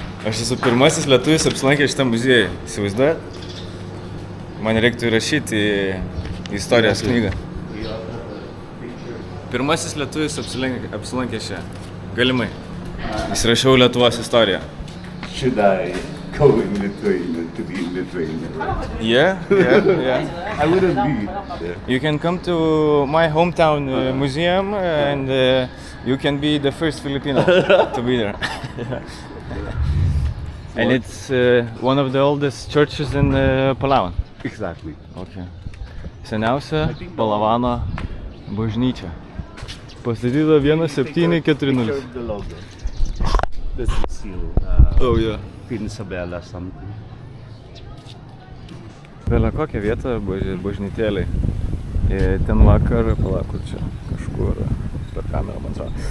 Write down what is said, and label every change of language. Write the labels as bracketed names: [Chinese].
[Lithuanian] Aš esu pirmasis lietuvis apsilankęs šitą muziejų. Įsivaizduojat? Man reiktų įrašyti į istorijos knygą. Pirmasis lietuvis apsilankęs čia. Galimai. Įsirašiau Lietuvos istoriją. [English] Should I go in Lithuania to be in Lithuania? Yeah. I wouldn't be there. You can come to my hometown museum and you can be the first Filipino to be there. And it's one of the oldest churches in Palawan. Exactly. Okay. [Lithuanian] Seniausia Palavano bažnyčia. Pastatyta 1740. [English] The logo. This is seal. Oh yeah. Pinsabella something. [Lithuanian] Vėlia kokią vietą bažnytėliai. Ten vakar, kur čia, kažkur per kamerą, man atrodo.